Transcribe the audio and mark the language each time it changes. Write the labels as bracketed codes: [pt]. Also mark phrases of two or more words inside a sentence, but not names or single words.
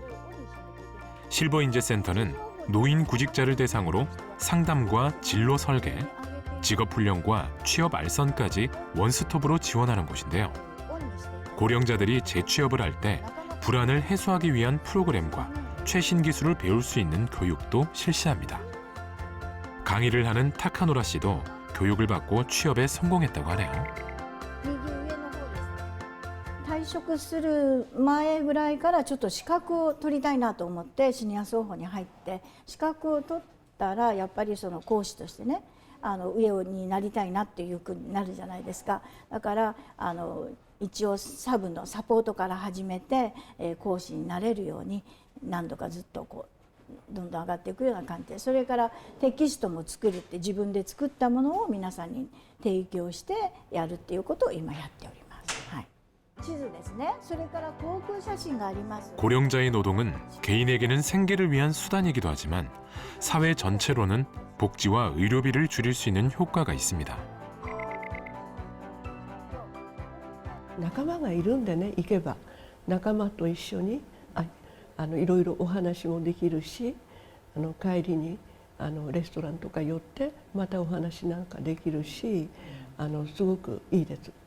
[ko] 실버인재센터는 노인 구직자를 대상으로 상담과 진로 설계, 직업훈련과 취업 알선까지 원스톱으로 지원하는 곳인데요. 고령자들이 재취업을 할 때 불안을 해소하기 위한 프로그램과 최신 기술을 배울 수 있는 교육도 실시합니다. 강의를 하는 타카노라 씨도 교육을 받고 취업에 성공했다고 하네요. [ja] 退職する前ぐらいからちょっと資格を取りたいなと思ってシニア双方に入って資格を取ったらやっぱりその講師としてね上になりたいなっていうふうになるじゃないですか。だから一応サブのサポートから始めて講師になれるように何度かずっとこうどんどん上がっていくような感じで、それからテキストも作るって自分で作ったものを皆さんに提供してやるっていうことを今やっております。はい、地図ですね。それから航空写真があります。 [ko] 고령자의 노동은 개인에게는 생계를 위한 수단이기도 하지만 사회 전체로는 복지와 의료비를 줄일 수 있는 효과가 있습니다. [ja] 仲間がいるんでね、行けば仲間と一緒にいろいろお話もできるし、帰りにレストランとか寄ってまたお話なんかできるし、すごくいいです。